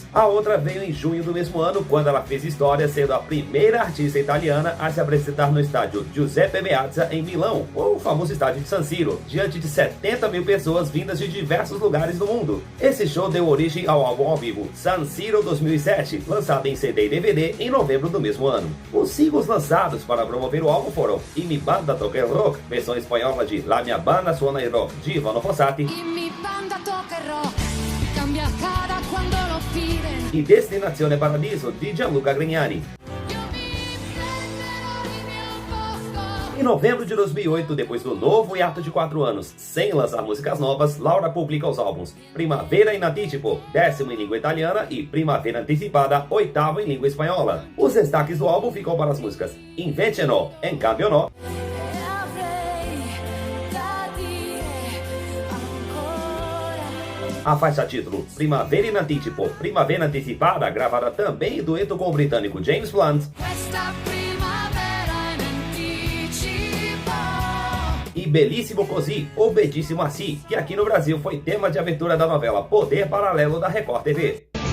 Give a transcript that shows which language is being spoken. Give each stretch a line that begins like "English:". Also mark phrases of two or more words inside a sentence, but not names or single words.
Portuguese: A outra veio em junho do mesmo ano, quando ela fez história, sendo a primeira artista italiana a se apresentar no estádio Giuseppe Meazza, em Milão, ou o famoso estádio de San Siro, diante de 70 mil pessoas vindas de diversos lugares do mundo. Esse show deu origem ao álbum ao vivo San Siro 2007, lançado em CD e DVD em novembro do mesmo ano. Os singles lançados para promover o álbum foram E Mi Banda Toca il Rock, versão espanhola de La Mia Banda Suona il Rock, de Ivano Fossati, e Destinazione Paradiso, de Gianluca Grignani. Em novembro de 2008, depois do novo hiato de 4 anos sem lançar músicas novas, Laura publica os álbuns Primavera in Anticipo, 10º em língua italiana, e Primavera Anticipada, 8º em língua espanhola. Os destaques do álbum ficam para as músicas Invece No, En Cambio No, a faixa título Primavera in Anticipo, Primavera Anticipada, gravada também em dueto com o britânico James Blunt, e Bellissimo Così, ou Bellissimo Assim, que aqui no Brasil foi tema de abertura da novela Poder Paralelo da Record TV.